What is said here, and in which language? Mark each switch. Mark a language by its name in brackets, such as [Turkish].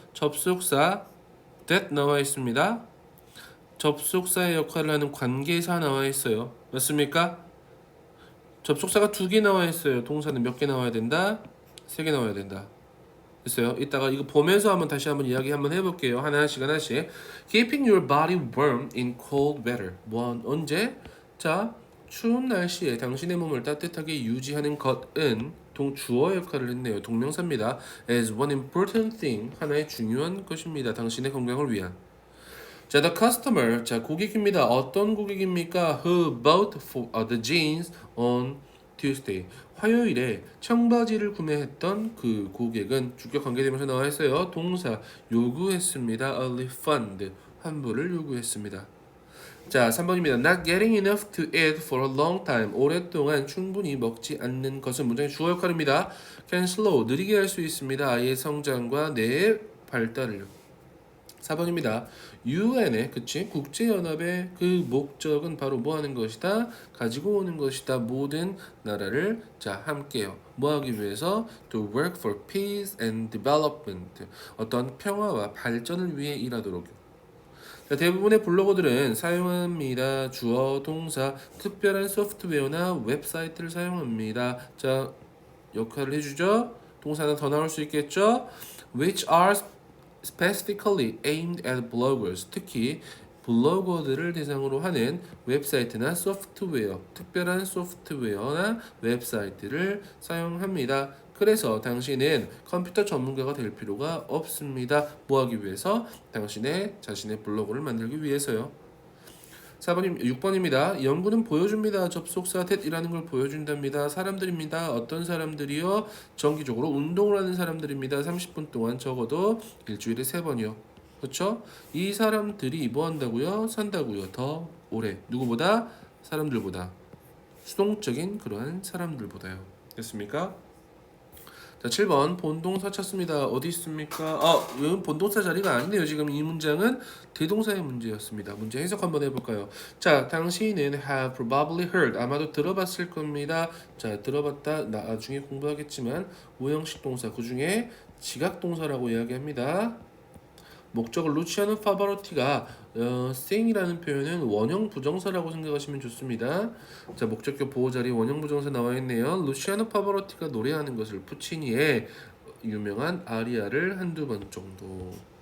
[Korean] 접속사 that 나와 있습니다. 접속사의 역할을 하는 관계사 나와 있어요. 맞습니까? 접속사가 2개 나와 있어요. 동사는 몇 개 나와야 된다? 3개 나와야 된다. 됐어요. 이따가 이거 보면서 다시 한번 이야기 한번 해볼게요. 하나씩. [English] Keeping your body warm in cold weather. [Korean] 언제? 자, 추운 날씨에 당신의 몸을 따뜻하게 유지하는 것은 주어 역할을 했네요. 동명사입니다. [English] As one important thing. [Korean] 하나의 중요한 것입니다. 당신의 건강을 위한. 자, [English] the customer. [Korean] 자, 고객입니다. 어떤 고객입니까? [English] Who bought the jeans on Tuesday. [Korean] 화요일에 청바지를 구매했던 그 고객은 주격 관계대명사 나와 있어요. 동사 요구했습니다. [English] A refund. [Korean] 환불을 요구했습니다. 자, 3번입니다. [English] Not getting enough to eat for a long time. [Korean] 오랫동안 충분히 먹지 않는 것은 문장의 주어 역할입니다. [English] Can slow. [Korean] 느리게 할 수 있습니다. 아이의 성장과 뇌의 발달을. 4번입니다. UN의 국제연합의 그 목적은 바로 뭐 하는 것이다? 가지고 오는 것이다. 모든 나라를 함께요. 뭐 하기 위해서? [English] To work for peace and development. [Korean] 어떤 평화와 발전을 위해 일하도록. 자, 대부분의 블로거들은 사용합니다. 주어, 동사, 특별한 소프트웨어나 웹사이트를 사용합니다. 자, 역할을 해주죠. 동사 하나 더 나올 수 있겠죠? [English] Which are specifically aimed at bloggers. [Korean] 특히 블로거들을 대상으로 하는 웹사이트나 소프트웨어, 특별한 소프트웨어나 웹사이트를 사용합니다. 그래서 당신은 컴퓨터 전문가가 될 필요가 없습니다. 뭐 하기 위해서? 자신의 블로그를 만들기 위해서요. 6번입니다. 연구는 보여줍니다. 접속사 that이라는 걸 보여준답니다. 사람들입니다. 어떤 사람들이요? 정기적으로 운동을 하는 사람들입니다. 30분 동안 적어도 일주일에 3번이요. 그렇죠? 이 사람들이 뭐 한다고요? 산다고요. 더 오래. 누구보다? 사람들보다. 수동적인 그러한 사람들보다요. 됐습니까? 자, 7번 본동사 찾습니다. 어디 있습니까? 이건 본동사 자리가 아니네요. 지금 이 문장은 대동사의 문제였습니다. 문제 해석 한번 해볼까요? 자, 당신은 [English] have probably heard. [Korean] 아마도 들어봤을 겁니다. 자, 들어봤다. 나중에 공부하겠지만 오형식 동사 그 중에 지각동사라고 이야기합니다. 목적을 루치아노 파바로티가 sing이라는 표현은 원형 부정사라고 생각하시면 좋습니다. 자, 목적격 보호자리 원형 부정사 나와 있네요. 루치아노 파바로티가 노래하는 것을 푸치니의 유명한 아리아를 한두 번 정도.